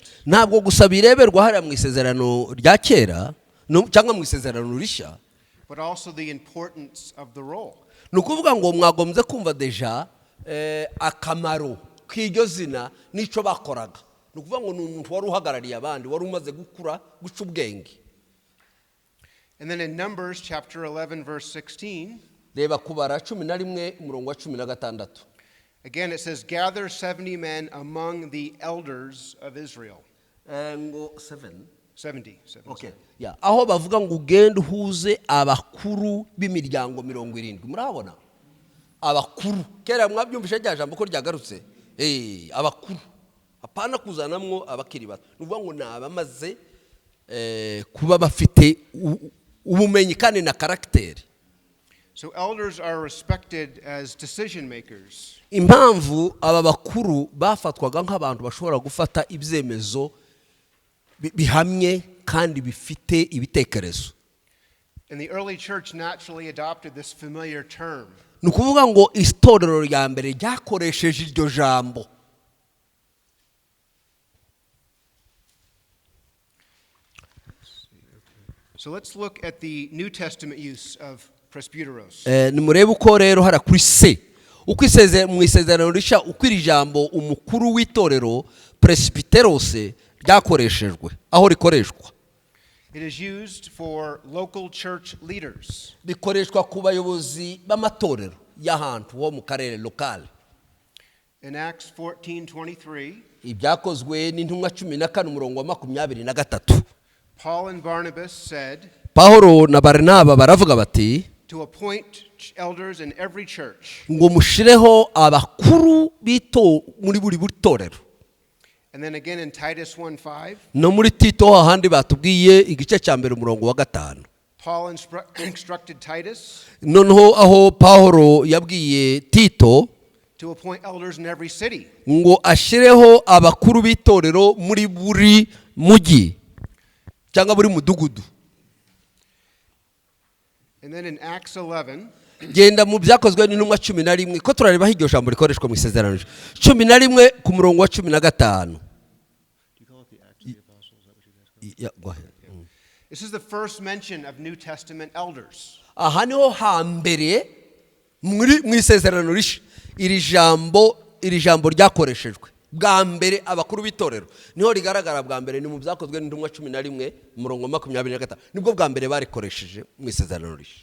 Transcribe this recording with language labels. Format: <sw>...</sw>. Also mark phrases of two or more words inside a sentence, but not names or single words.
<rw>ntabwo gusa bireberwa hariya mu isezerano rya kera cyangwa mu isezerano risha,</rw> <en>but also the importance of the role.</en> <rw>Nukuvuga ngo mwagombye kumva deja akamaro k'iryo zina nico bakoraga. Nukuvuga ngo umuntu wari uhagarariye abandi wari umaze gukura guca ubwenge.</rw> <en>And then in Numbers chapter 11 verse 16,</en> <rw>reba Kubara 11:16.</rw> <en>again it says, gather 70 men among the elders of Israel. Ngo 70. Okay. Yeah.</en> <rw>Aho bavuga ngo ugende uhuze abakuru b'imiryango 70. Murabona? Abakuru. Kera mwabyumvisha rya jambo ko ryagarutse. Abakuru. Apana kuzanamwo abakiri bato. Nuvuga ngo nabamaze kuba bafite ubumenyi kandi na karakteri.</rw> <en>So elders are respected as decision makers.</en> <rw>Impamvu aba bakuru bafatwaga nk'abantu bashobora gufata ibyemezo bihamye kandi bifite ibitekerezo.</rw> <en>And the early church naturally adopted this familiar term.</en> <rw>Nukuvuga ngo itorero rya mbere ryakoresheje iryo jambo.</rw> <en>So let's look at the New Testament use of presbyteros.</en> <rw>Nimurebe uko rero hara kuri se uko mu isezerano risha uko iri jambo umukuru w'itorero presbyteros ryakoreshejwe aho rikoreshwa.</rw> <en>It is used for local church leaders.</en> <rw>Bikoreshwa ku bayobozi b'amatorero y'ahantu ho mu karere local.</rw> <en>In Acts 14:23,</en> <rw>ibyakozwe n'intumwa 14:23,</rw> <en>Paul and Barnabas said,</en> <rw>Paulo na Barnaba baravuga bati,</rw> <en>to appoint elders in every church.</en> <rw>Ngo mushireho abakuru bito muri buri torero.</rw> <en>And then again in Titus 1:5,</en> <rw>no muri Tito hahandi batubwiye igice cya mbere umurongo wa 5.</rw> <en>Paul instructed Titus</en> <rw>noneho aho Paulo yabwiye Tito</rw> <en>to appoint elders in every city.</en> <rw>Ngo ashireho abakuru b'itorero muri buri mugi cyangwa buri mudugudu.</rw> <en>And then in Acts 11,</en> <rw>genda mu byakozwe n'intumwa 11 ko turareba hiryo jambo rikoreshwa mu isezerano 11 ku murongo wa 15.</rw> <en>Yeah, go ahead. This is the first mention of New Testament elders.</en> <rw>Aha niho hambere mu isezerano risha iri jambo ryakoreshejwe bwa mbere abakuru b'itorero niho rigaragara bwa mbere ni mu byakozwe n'intumwa 11 umurongo 25 nibwo bwa mbere barikoresheje mu isezerano risha.</rw>